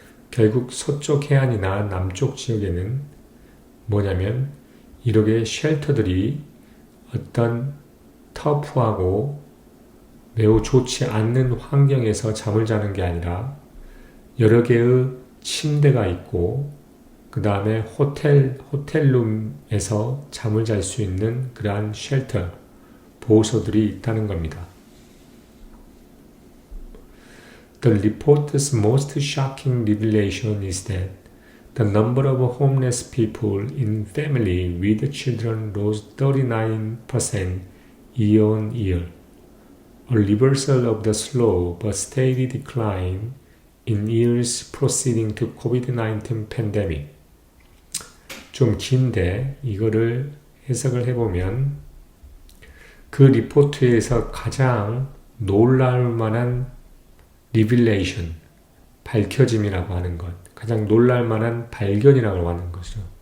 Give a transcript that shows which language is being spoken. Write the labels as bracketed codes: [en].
[ko] 결국 서쪽 해안이나 남쪽 지역에는 뭐냐면 이렇게 쉘터들이 어떤 터프하고 매우 좋지 않는 환경에서 잠을 자는 게 아니라 여러 개의 침대가 있고 그 다음에 호텔룸에서 잠을 잘 수 있는 그러한 쉘터, 보호소들이 있다는 겁니다. [en] The report's most shocking revelation is that the number of homeless people in family with children rose 39% year on year, a reversal of the slow but steady decline in years preceding to COVID-19 pandemic. [ko] 좀 긴데 이거를 해석을 해보면 그 리포트에서 가장 놀랄 만한 리빌레이션, 밝혀짐이라고 하는 것, 가장 놀랄 만한 발견이라고 하는 것이죠.